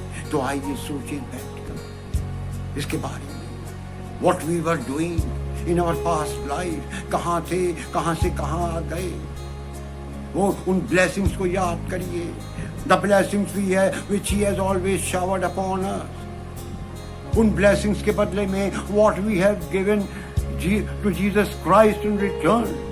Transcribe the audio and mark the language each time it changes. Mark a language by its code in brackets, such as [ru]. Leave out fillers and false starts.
[ur] تو آئیے سوچیں بیٹھ کر اس کے بارے میں. [en] What we were doing in our past life. [ur] کہاں تھے, کہاں سے کہاں آ گئے. وہ ان بلیسنگس کو یاد کریے. [en] The blessings we have which he has always showered upon us. [ur] In blessings کے بدلے میں [en] What we have given to Jesus Christ in return.